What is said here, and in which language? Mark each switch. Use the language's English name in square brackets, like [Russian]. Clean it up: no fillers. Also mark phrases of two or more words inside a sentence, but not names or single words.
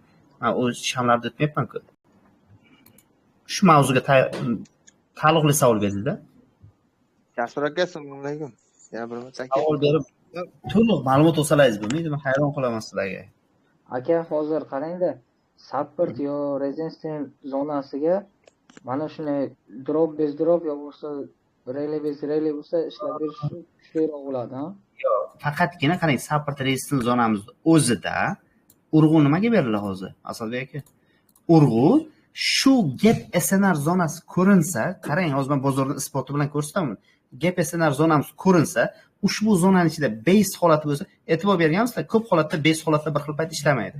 [Uzbek] Men o'z shamlarni o'tmayapman-ku. Shu mavzuga taalluqli savol berdingizda. Jasur aka, assalomu alaykum. Yana bir marta savol berib, to'liq ma'lumot olsalaringiz bo'lmaydi. Men hayron qolaman sizlarga. Aka, hozir qarangda, support yo resistance zonasiga mana shunday [English] drop base drop [Uzbek] yo bo'lsa [English] rally base rally [Uzbek] bo'lsa ishlab berish kuchliroq bo'ladi, ha? Yo'q, faqatgina qarang, [English] support resistance [Uzbek] zonamizda o'zida urg'u nimaga beriladi hozir? Asadbek aka. Urg'u shu gap SNR zonasi ko'rinsa, qarang, hozir men bozorni isboti bilan ko'rsataman. Gap SNR zonamiz ko'rinsa, ushbu zonaning ichida base holati bo'lsa, e'tibor berganmisizlar, ko'p holatda base holatda bir xil payt ishlamaydi.